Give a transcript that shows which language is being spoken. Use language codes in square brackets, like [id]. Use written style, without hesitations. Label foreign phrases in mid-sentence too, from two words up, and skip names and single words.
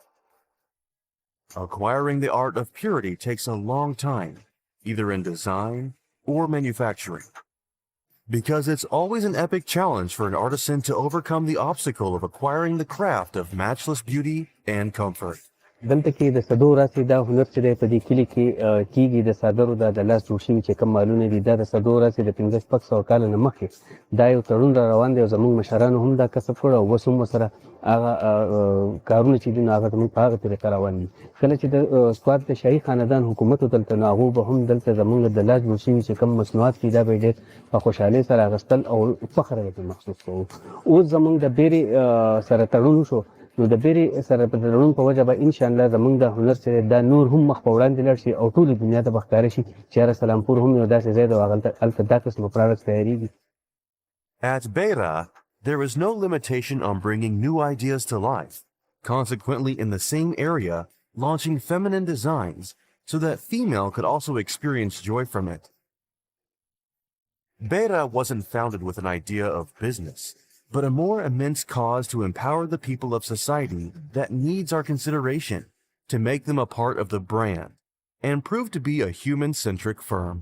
[en] Acquiring the art of purity takes a long time, either in design or manufacturing, because it's always an epic challenge for an artisan to overcome the obstacle of acquiring the craft of matchless beauty and comfort. [ps] دلته کې د صدو راسي دا هنر چې دی په دې کلي کې کېږي د صادرو دا د لاس جوړ شوي چې کوم مالونه دي دا د صدو راسي د 1500 کاله نه مخکې دا یو تړون را روان دی او زموږ مشرانو هم دا کسب کړی او اوس هم ورسره هغه کارونه چې دي نو هغه زموږ په هغه طریقه روان دي. کله چې د سوات د شاهي خاندان حکومت و دلته نو هغو به هم دلته زموږ د لاس جوړ شوي چې کوم مصنوعات دي دا به یې ډېر په خوشحالۍ سره اخیستل او فخر یې پرې محسوس کوو. اوس زموږ د بیرې سره تړون وشو نو د بیرې سره په تړون په وجه به انشاءالله زموږ د هنر چې دا نور هم مخ په وړاندې لاړ شي او ټولې دنیا ته به ښکاره شي چې یاره سلامپور هم یو داسې ځای دی او هلته دا قسمه پراډکټس تیارېږي. [en] At BERA, there is no limitation on bringing new ideas to life, consequently in the same area, launching feminine designs so that female could also experience joy from it. BERA wasn't founded with an idea of business, but a more immense cause to empower the people of society that needs our consideration, to make them a part of the brand, and prove to be a human-centric firm.